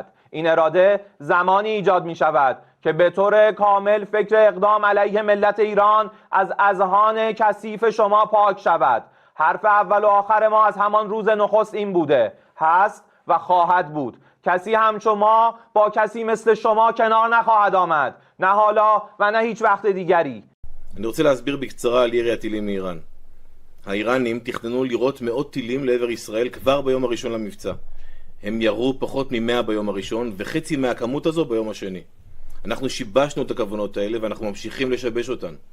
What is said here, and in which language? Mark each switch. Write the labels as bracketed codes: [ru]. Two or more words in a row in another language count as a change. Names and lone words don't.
[fa] این اراده زمانی ایجاد می شود که به طور کامل فکر اقدام علیه ملت ایران از اذهان کثیف شما پاک شود. حرف اول و آخر ما از همان روز نخست این بوده، هست و خواهد بود. کسی همچو ما با کسی مثل شما کنار نخواهد آمد، نه حالا و نه هیچ وقت دیگری. [he] אני רוצה להסביר בקצרה על ירי הטילים מאיראן. האיראנים תכננו לירות מאות טילים לעבר ישראל כבר ביום הראשון למבצע. הם ירו פחות מ-100 ביום הראשון וחצי מהכמות הזו ביום השני. אנחנו שיבשנו את הכוונות האלה ואנחנו ממשיכים לשבש אותן.